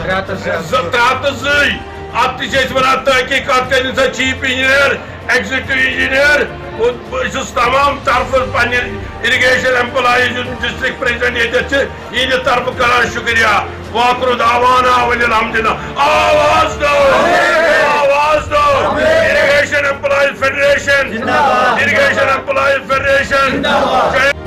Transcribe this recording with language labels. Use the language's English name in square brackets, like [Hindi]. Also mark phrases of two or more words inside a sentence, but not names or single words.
[Kashmiri] 302 اتھ تہِ چھِ أسۍ ونان تحقیقات کٔرِو سا [English] chief engineer executive engineer [Kashmiri] بہٕ چھُس تمام طرفہٕ پننہِ [English] irrigation employees [Kashmiri] یُس [English] district president [Kashmiri] ییٚتٮ۪تھ چھِ یِہنٛدِ طرفہٕ کران شُکریہ [Arabic] واخر دعوانا وللحمدللہ [Urdu] آواز دو آواز دو [Kashmiri] اریگیشن ایمپلایز فیڈریشن اریگیشن ایمپلایز فیڈریشن